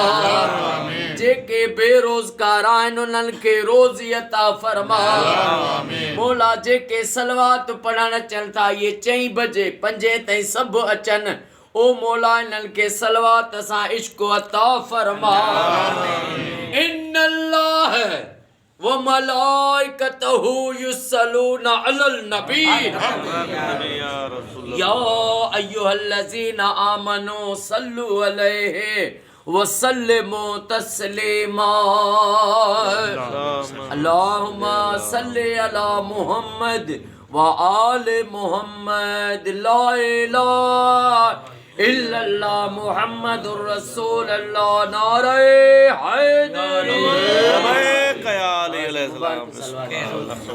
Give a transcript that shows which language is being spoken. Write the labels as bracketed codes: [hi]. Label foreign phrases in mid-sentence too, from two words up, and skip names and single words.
[sd] जेके बेरोज़गार आहिनि उन्हनि खे रोज़ी अता फरमा। मौला जेके सलवात पढ़ण अचनि था ये 4 बजे 5 ताईं सभु अचनि ओ मौला इन्हनि खे सलवात सां इश्क अता फरमा। [ar] إن الله وملائكته يصلون على النبي يا أيها الذين آمنوا صلوا عليه وسلموا تسليما. اللهم صل على محمد وآل محمد لا إله إلا الله محمد رسول الله [ur] نعرۂ حیدری.